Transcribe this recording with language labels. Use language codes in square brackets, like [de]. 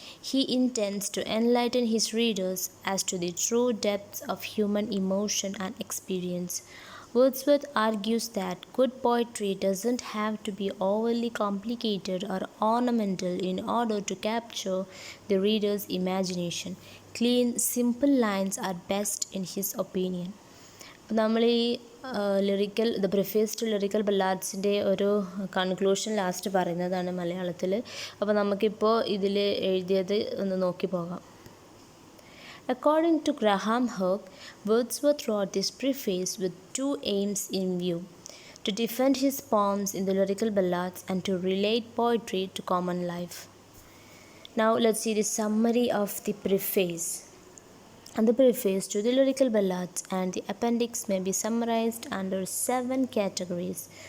[en] He intends to enlighten his readers as to the true depths of human emotion and experience. Wordsworth argues that good poetry doesn't have to be overly complicated or ornamental in order to capture the reader's imagination. Clean, simple lines are best in his opinion. [ml] നമ്മൾ ഈ the preface to lyrical ബല്ലാഡ്സിൻ്റെ ഒരു conclusion last പറയുന്നതാണ് മലയാളത്തിൽ. അപ്പോൾ നമുക്കിപ്പോൾ ഇതിൽ എഴുതിയത് ഒന്ന് നോക്കി പോകാം. [en] According to Graham Hogg, Wordsworth wrote this preface with two aims in view: to defend his poems in the lyrical ballads and to relate poetry to common life. Now let's see the summary of the preface. And the preface to the lyrical ballads and the appendix may be summarized under 7 categories.